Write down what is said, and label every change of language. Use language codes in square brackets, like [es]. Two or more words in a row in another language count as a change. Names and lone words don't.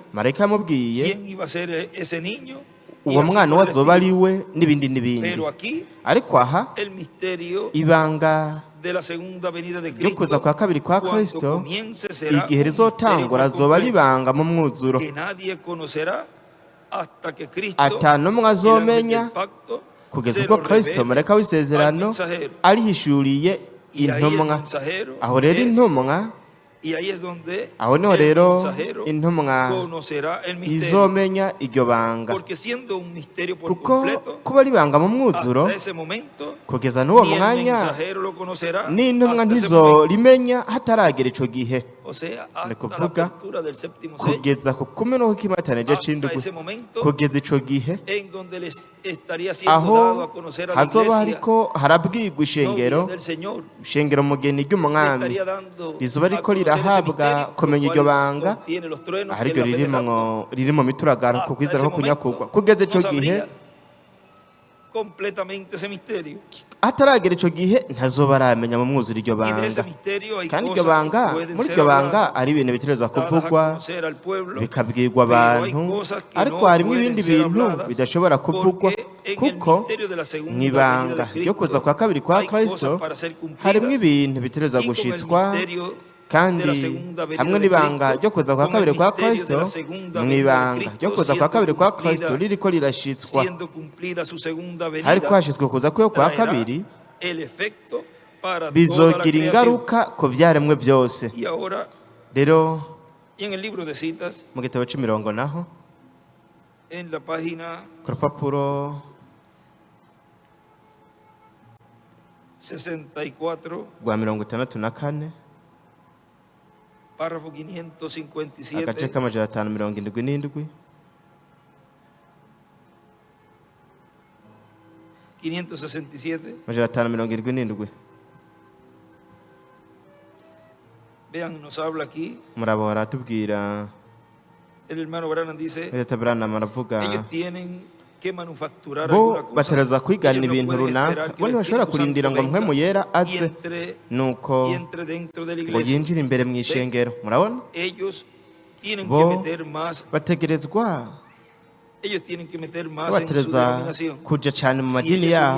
[rn] marayika yamubwiye [es] quién iba a ser ese niño. y [rn] uwo [es] así [rn] mwana [es] por [rn] we [es] el [rn] azoba ari [es] estilo. [rn] we n'ibindi n'ibindi [es] Pero aquí [rn] ariko aha [es] el misterio [rn] ibanga [es] de la segunda venida de [rn] ryo kuza Cristo kwa kabiri kwa [es] cuando Kristo comience será [rn] igihe [es] un [rn] rizotangura [es] misterio por [rn] azoba ari [es] completo [rn] ibanga mu mwuzuro [es] que nadie conocerá hasta que Cristo [rn] ata n'umwe [es] el ángel [rn] azomenya [es] del pacto [rn] kugeza [es] se [rn] ubwo [es] lo Kristo revele [rn] marayika w'isezerano [es] al mensajero. [rn] arihishuriye [es] Y ahí el [rn] intumwa [es] mensajero [rn] aho rero [es] es- [rn] intumwa [es] y ahí es donde [rn] aho niho [es] el [rn] rero [es] mensajero [rn] intumwa [es] conocerá el misterio. [rn] izomenya iryo banga [es] Porque siendo un misterio por [rn] kuko [es] completo, [rn] kuba ari ibanga mu mwuzuro [es] hasta ese momento, [rn] kugeza n'uwo [es] ni el [rn] mwanya [es] mensajero lo conocerá [rn] n'intumwa [es] hasta ese [rn] ntizo [es] momento. [rn] rimenya hataragera ico gihe [es] O sea, [rn] Ni [es] hasta la [rn] kuvuga [es] apertura del séptimo sello, [rn] kugeza ku kumenuka kw'imataniro [es] hasta [rn] c'indwi [es] ese momento [rn] kugeza ico gihe [es] en donde les estaría siendo dado [rn] aho [es] a conocer a la [rn] hazoba [es] iglesia [rn] hariko harabwirwa ishengero [es] novia del Señor. [rn] ishengero mugeni [es] Le [rn] ry'umwami [es] estaría dando [rn] rizoba [es] a [rn] riko [es] conocer ese [rn] rirahabwa [es] misterio, [rn] kumenya [es] lo [rn] iryo [es] cual [rn] banga [es] contiene los truenos, que [rn] ariryo [es] es la fe del rapto. [rn] riri mu mituragaro ku kwizera ko kunyakurwa kugeza ico gihe [es] completamente ese misterio. [rn] ataragera ico gihe ntazoba aramenya mu mwuzuro iryo [es] Y de ese [rn] banga [es] misterio hay [rn] kandi iryo [es] cosas [rn] banga [es] que pueden [rn] muri [es] ser [rn] iryo banga [es] habladas, [rn] ari ibintu bitegerezwa [es] dadas a [rn] kuvugwa [es] conocer al pueblo, [rn] bikabwirwa [es] pero hay [rn] abantu [es] cosas que [rn] ariko [es] no [rn] harimo [es] pueden [rn] ibindi [es] ser [rn] bintu [es] habladas, [rn] bidashobora kuvugwa [es] porque en el [rn] kuko [es] misterio de la segunda [rn] mu ibanga [es] venida de [rn] ryo kuza Cristo kwa kabiri kwa [es] hay Kristo cosas para ser cumplidas, [rn] harimo ibintu bitegerezwa [es] y con el [rn] gushitswa [es] misterio [rn] kandi [es] de la segunda venida [rn] hamwe [es] de [rn] n'ibanga Cristo, ryo kuza kwa [es] con el [rn] kabiri kwa [es] misterio de Kristo la segunda [rn] mu [es] venida de [rn] ibanga Cristo ryo kuza kwa [es] siendo [rn] kabiri kwa [es] cumplida, [rn] Kristo ririko rirashitswa [es] siendo cumplida su segunda venida, [rn] hariko hashitswe kuza kwe kwa [es] traerá [rn] kabiri [es] el efecto para toda la [rn] bizogira [es] creación. [rn] ingaruka ku byaremwe byose [es] Y ahora, [rn] rero [es] y en el libro de citas, [rn] mu gitabo c'imirongo naho [es] en la página [rn] ku rupapuro 64, rwa 64 [es] párrafo [rn] agace 557, k'amajana 577 567, amajana 577 [es] vean, nos habla aquí, [rn] murabo baratubwira [es] el hermano Branham dice, [rn] Leta Branham aravuga [es] ellos tienen [rn] bo batereza kwigana ibintu runaka, bo ntibashobora kurindira ngo mpwemu yera aze nuko ngo yinjire imbere mu ishengero. Murabona, bo bategerezwa batereza kuja cyane mu madini yabo.